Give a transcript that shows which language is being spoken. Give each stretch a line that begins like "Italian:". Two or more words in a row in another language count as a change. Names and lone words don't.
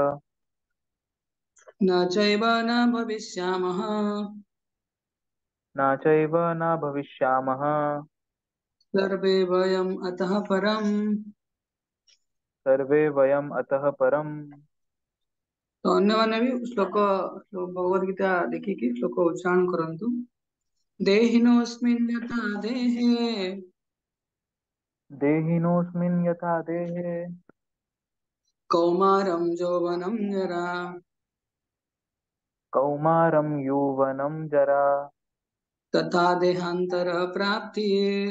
Sanskrit: न चैव न भविष्यामः न चैव न भविष्यामः सर्वे वयम् अतः परम्। सर्वे वयम् अतः परम्।
Odia: तो अन्यମାନେ ବି ଶ୍ଲୋକ ଭଗବତ ଗୀତା ଦେଖିକି ଶ୍ଲୋକ ଉଚ୍ଚାରଣ କରନ୍ତୁ।
Sanskrit: देहिनोऽस्मिन् यथा देहे देहिनोऽस्मिन् यथा देहे कौमारं यौवनं जरा कौमारं यौवनं जरा तथा देहान्तर प्राप्तिः